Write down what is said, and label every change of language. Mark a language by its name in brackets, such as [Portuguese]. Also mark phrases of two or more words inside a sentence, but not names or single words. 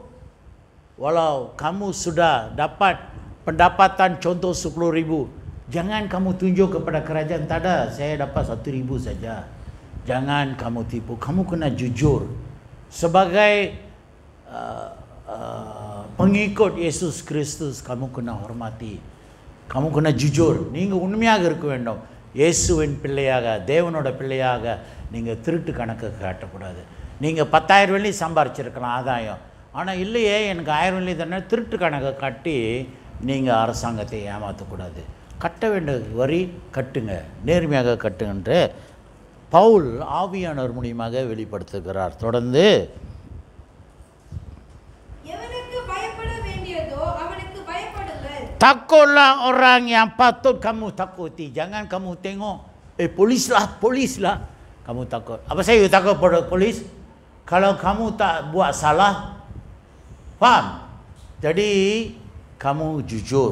[Malay] Walau kamu sudah dapat pendapatan contoh 10,000, jangan kamu tunjuk kepada kerajaan, tak ada, saya dapat 1,000 saja. Jangan kamu tipu, kamu kena jujur. Sebagai pengikut Yesus Kristus, kamu kena hormati. Kamu kena jujur. [Tamil] நீங்கள் உண்மையாக இருக்க வேண்டும். இயேசுவின் பிள்ளையாக, தேவனோட பிள்ளையாக நீங்கள் திருட்டு கணக்கு காட்டக்கூடாது. நீங்கள் 10,000 வெள்ளி சம்பாரிச்சிருக்கலாம் ஆதாயம், ஆனால் இல்லையே எனக்கு 1000 வெள்ளி தானே, திருட்டு கணக்கு காட்டி நீங்கள் அரசாங்கத்தை ஏமாற்றக்கூடாது. கட்ட வேண்டிய வரி கட்டுங்க, நேர்மையாக கட்டுங்கன்று பவுல் ஆவியானவர் மூலியமாக வெளிப்படுத்துகிறார். தொடர்ந்து எவனுக்கு பயப்பட வேண்டியதோ அவனுக்கு பயப்படுங்கள். [Malay] takutlah orang yang patut kamu takuti. Jangan kamu tengok polis lah kamu takut. Apa saya takut pada polis? Kalau kamu tak buat salah, faham? Jadi kamu jujur.